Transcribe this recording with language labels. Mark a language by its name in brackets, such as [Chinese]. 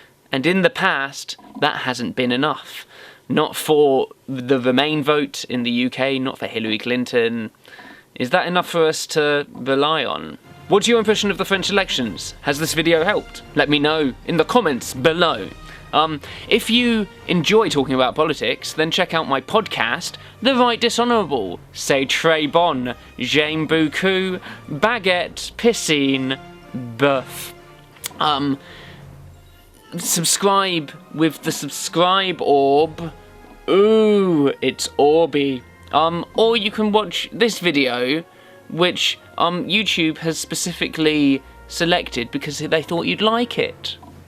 [English] And in the past, that hasn't been enough. Not for the Remain vote in the UK, not for Hillary Clinton. Is that enough for us to rely on? What's your impression of the French elections? Has this video helped? Let me know in the comments below. If you enjoy talking about politics, then check out my podcast, The Right Dishonourable. [French] C'est très bon, j'aime beaucoup, baguette, piscine, bœuf. [English] Subscribe with the subscribe orb. Ooh, it's Orby. Or you can watch this video, which YouTube has specifically selected because they thought you'd like it.